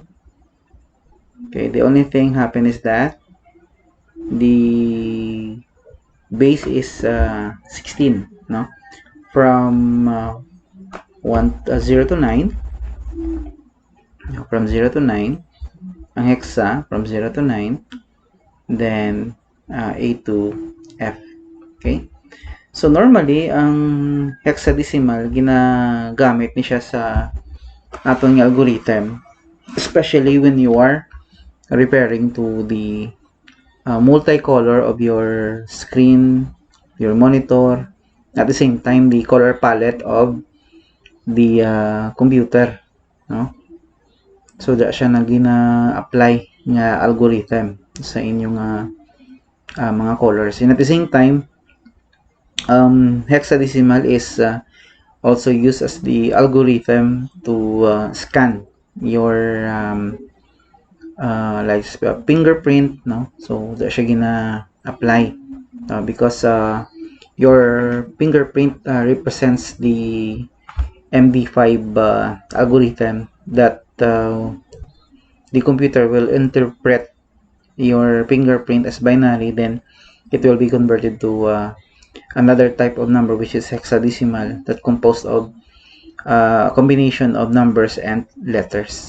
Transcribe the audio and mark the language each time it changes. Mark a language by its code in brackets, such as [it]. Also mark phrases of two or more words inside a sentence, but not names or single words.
[en] Okay, the only thing happened is that the base is 16, no, from 0 to 9, from 0 to 9, ang hexa from 0 to 9, then A to F. Okay, so normally ang hexadecimal [hil] ginagamit ni siya sa atong [en] algorithm, especially when you are referring to the multicolor of your screen, your monitor, at the same time the color palette of the computer, no? [hil] So da siya na gina-apply nga algorithm sa inyong mga colors. [en] And at the same time, hexadecimal is also used as the algorithm to scan your like fingerprint, no? So [hil] da siya gina-apply [en] because your fingerprint represents the MD5 algorithm that the computer will interpret your fingerprint as binary, then it will be converted to another type of number, which is hexadecimal, that composed of a combination of numbers and letters.